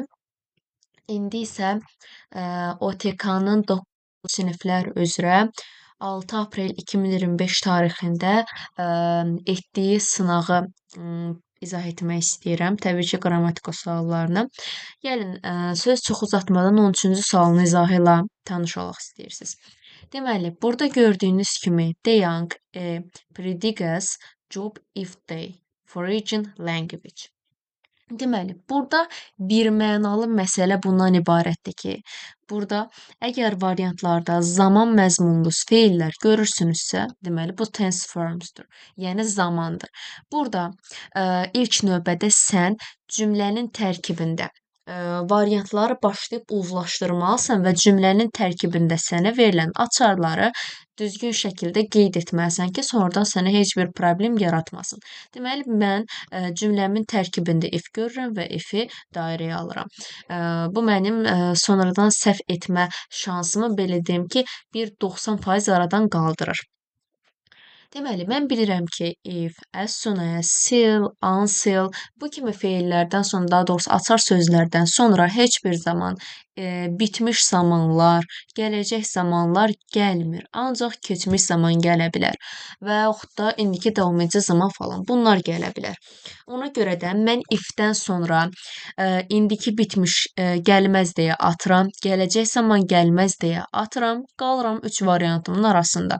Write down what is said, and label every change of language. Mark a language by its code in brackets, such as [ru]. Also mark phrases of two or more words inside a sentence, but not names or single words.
[az] İndi isə OTK-nın 9-cu siniflər üzrə 6 aprel 2025 tarixində etdiyi sınağı izah etmək istəyirəm. Təbii ki, qrammatika suallarını. Gəlin, söz çox uzatmadan 13-cü sualın izahı ilə tanış olaq istəyirsiniz. Deməli, burada gördüyünüz kimi [en] the young predicates job if they foreign language. [az] Deməli, burada birmənalı məsələ bundan ibarətdir ki, burada əgər variantlarda zaman məzmunlu feillər görürsünüzsə, deməli bu [en] tense formsdur. [az] Yəni zamandır. Burada ilk növbədə sən cümlənin tərkibində variantları başlayıb uzlaşdırmalısan və cümlənin tərkibində sənə verilən açarları düzgün şəkildə qeyd etməlisən ki, sonradan sənə heç bir problem yaratmasın. Deməli, mən cümləmin tərkibində if görürəm və if-i dairəyə alıram. Bu mənim sonradan səhv etmə şansımı belə deyim ki, bir 90% aradan qaldırır. Deməli, mən bilirəm ki, [en] if, as soon as, still, until [az] bu kimi feillərdən sonra, daha doğrusu açar sözlərdən sonra heç bir zaman bitmiş zamanlar, gələcək zamanlar gəlmir. Ancaq keçmiş zaman gələ bilər və yaxud da indiki davam edici zaman falan bunlar gələ bilər. Ona görə də mən if-dən sonra indiki bitmiş gəlməz deyə atıram, gələcək zaman gəlməz deyə atıram, qalıram 3 variantımın arasında.